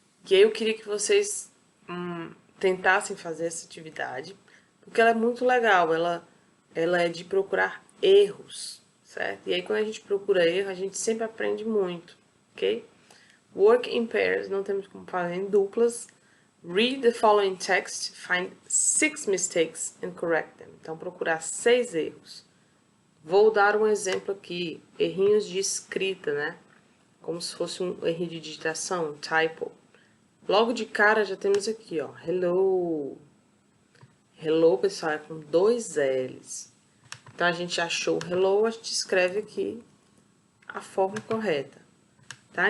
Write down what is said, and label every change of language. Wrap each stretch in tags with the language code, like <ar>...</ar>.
<pt>E aí eu queria que vocês tentassem fazer essa atividade, porque ela é muito legal, ela é de procurar erros, certo? E aí quando a gente procura erro, a gente sempre aprende muito, ok?</pt> <en>Work in pairs,</en> <pt>não temos como fazer em duplas.</pt> <en>Read the following text, find 6 mistakes and correct them.</en> <pt>Então, procurar 6 erros. Vou dar um exemplo aqui, errinhos de escrita, né? Como se fosse um erro de digitação, um typo. Logo de cara já temos aqui, ó, hello. Hello, pessoal, é com 2 L's. Então, a gente achou o hello, a gente escreve aqui a forma correta. Tá?</pt>